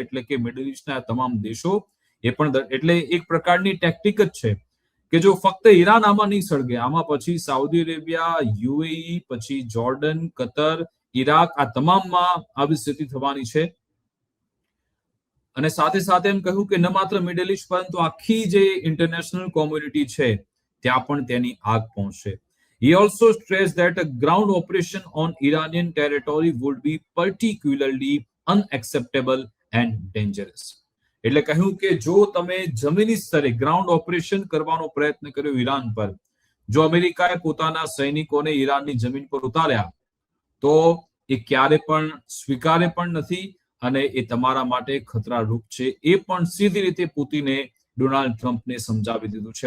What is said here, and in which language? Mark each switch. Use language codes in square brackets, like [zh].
[gu] એટલે કે મિડલ ઈસ્ટના તમામ દેશો એ પણ, એટલે એક પ્રકારની ટેક્ટિક જ છે કે જો ફક્ત ઈરાન આમાં નહીં સળગે, આમાં પછી સાઉદી અરેબિયા, યુએઈ, પછી જોર્ડન, કતર, ઈરાક, આ તમામમાં આવી સ્થિતિ થવાની છે. અને સાથે સાથે એમ કહ્યું કે ન માત્ર મિડલ ઈસ્ટ પરંતુ આખી જે ઇન્ટરનેશનલ કોમ્યુનિટી છે ત્યાં પણ તેની આગ પહોંચશે. [en] He also stressed that a ground operation on Iranian territory would be particularly unacceptable and dangerous. [gu] એટલે કહ્યું કે જો તમે જમીની સ્તરે ગ્રાઉન્ડ ઓપરેશન કરવાનો પ્રયત્ન કર્યો ઈરાન પર, જો અમેરિકાએ પોતાના સૈનિકોને ઈરાનની જમીન પર ઉતાર્યા તો એ ક્યારે પણ સ્વીકારે પણ નથી અને એ તમારા માટે ખતરારૂપ છે. એ પણ સીધી રીતે પુતિને ડોનાલ્ડ ટ્રમ્પને સમજાવી દીધું છે.